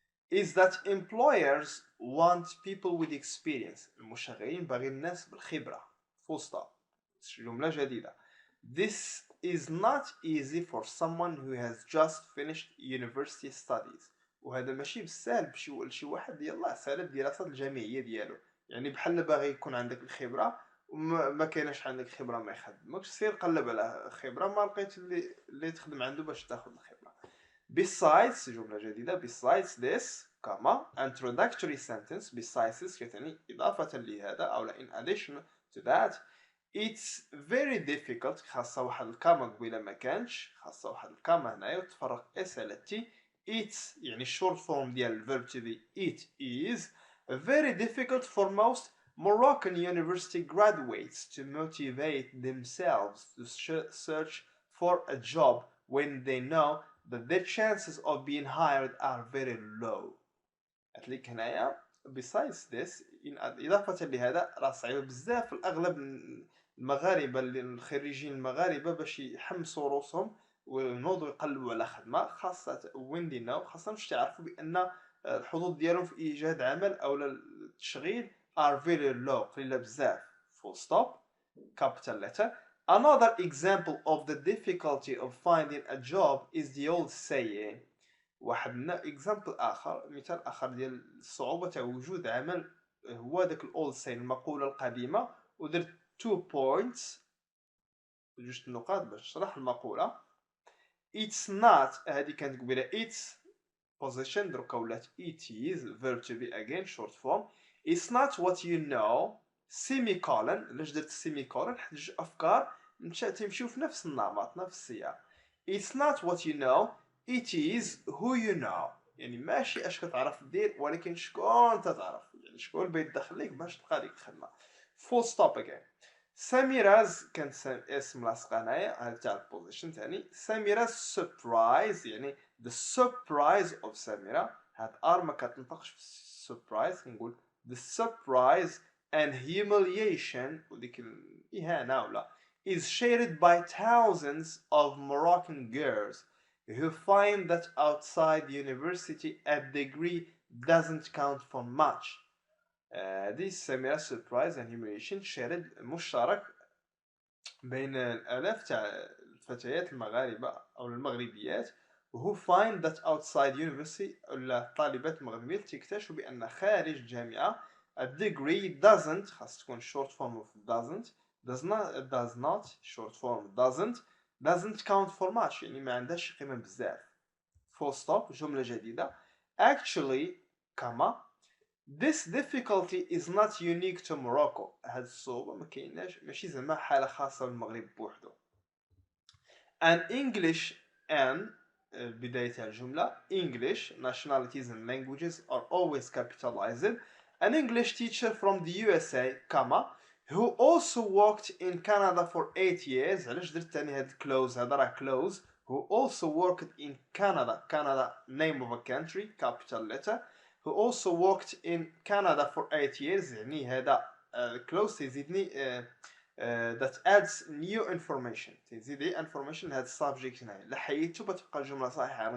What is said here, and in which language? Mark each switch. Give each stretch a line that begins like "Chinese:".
English: Is that employers want people with experience.
Arabic: المشغلين باغيين الناس بالخبرة. Full stop. جملة جديدة.
English: This is not easy for someone who has just finished university studies.
Arabic: وهذا ماشي بالسهل بشي واحد يلاه سالت الدراسات الجامعيه ديالو، يعني بحال باغي يكون عندك الخبره وما كايناش عندك خبره ما يخدمكش، سير قلب على خبره ما لقيت اللي تخدم عنده باش تاخذ الخبره.
English: Besides
Arabic: جمله جديده
English: besides this كما introductory sentence besides
Arabic: كتعني اضافه لهذا او
English: in addition to that. It's very difficult.
Arabic: خاصة واحد الكاما قبيلة ما كانش، خاصة واحد الكاما هنايا وتفرق اس على تي.
English: It's
Arabic: يعني
English: short form ديال الverb to be it is very difficult for most Moroccan university graduates to motivate themselves to search for a job when they know that their chances of being hired are very low.
Arabic: قالك هنايا besides this إضافة لهذا راه صعيبة بزاف في الأغلب المغاربة الخريجين المغاربة باش يحمسوا روسهم ونوضوا يقلبوا على خدمة، خاصة
English: when they know
Arabic: خاصة باش تعرفوا بأن الحظوظ ديالهم في إيجاد عمل أو التشغيل
English: are very low
Arabic: قليلة بزاف.
English: full stop capital letter. Another example of the difficulty of finding a job is the old saying.
Arabic: واحد example آخر، مثال آخر ديال الصعوبة تاع وجود عمل هو داك
English: old saying
Arabic: المقولة القديمة، ودرت 2 points جوج نقاط باش نشرح المقولة.
English: It's not
Arabic: هذه كانت قبيلة
English: it's position
Arabic: دروكا ولات
English: it is verb to be again short form. It's not what you know semicolon.
Arabic: علاش درت semicolon؟ حيت جوج أفكار تمشيو في نفس النمط نفس السياق.
English: It's not what you know it is who you know.
Arabic: يعني ماشي اش كتعرف دير ولكن شكون تتعرف، يعني شكون بيدخل لك باش تلقى ديك الخدمة.
English: full stop again.
Arabic: سميراز كانت اسم لاصق هنايا هذا تاع البوزيشن تاني.
English: Samira's surprise
Arabic: يعني
English: the surprise of سميرة.
Arabic: هاد ار ما كتنطقش في
English: surprise، كنقول the surprise and humiliation
Arabic: وديك الإهانة ولا
English: is shared by thousands of Moroccan girls who find that outside university a degree doesn't count for much.
Arabic: This سميرة surprise and humiliation shared مشترك بين الآلاف تاع الفتيات المغاربة أو المغربيات
English: who find that outside university
Arabic: ولا الطالبات المغربية تكتشفوا بأن خارج الجامعة a degree doesn't خاص تكون short form of does not short form doesn't
English: count for much
Arabic: يعني ما عندهاش قيمة بزاف.
English: full stop
Arabic: جملة جديدة.
English: Actually this difficulty is not unique to Morocco.
Arabic: هاد الصعوبة ما كايناش ماشي زعما حالة خاصة بالمغرب بوحدو.
English: An English and
Arabic: بداية الجملة
English: English nationalities and languages are always capitalized. An English teacher from the USA, who also worked in Canada for 8 years.
Arabic: علاش درت تاني هاد close هذا راه close.
English: Who also worked in Canada name of a country capital letter. Who also worked in Canada for 8 years يعني هذا close يزيدني that adds new information تزيد information هذا subject هنا
Arabic: لحيته بتبقى الجملة صحيحة.